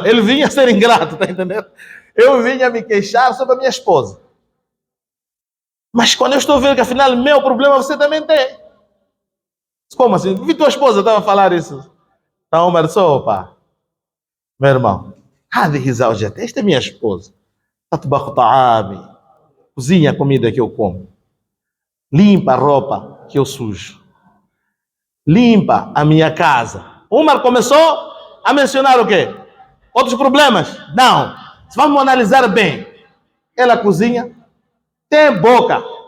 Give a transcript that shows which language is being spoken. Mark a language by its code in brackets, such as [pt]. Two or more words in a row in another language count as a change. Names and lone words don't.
[pt] Ele vinha ser ingrato, tá entendendo? Eu vinha me queixar sobre a minha esposa. Mas quando eu estou vendo que afinal meu problema você também tem. Como assim? Vi tua esposa estava a falar isso. Então, Omar, opa, meu irmão, [ar] هذه زوجتي, [pt] esta é minha esposa. [ar] تطبخ طعامي, [pt] cozinha a comida que eu como. Limpa a roupa que eu sujo. Limpa a minha casa. Umar começou a mencionar o quê? Outros problemas? Não. Se vamos analisar bem, ela cozinha, tem boca.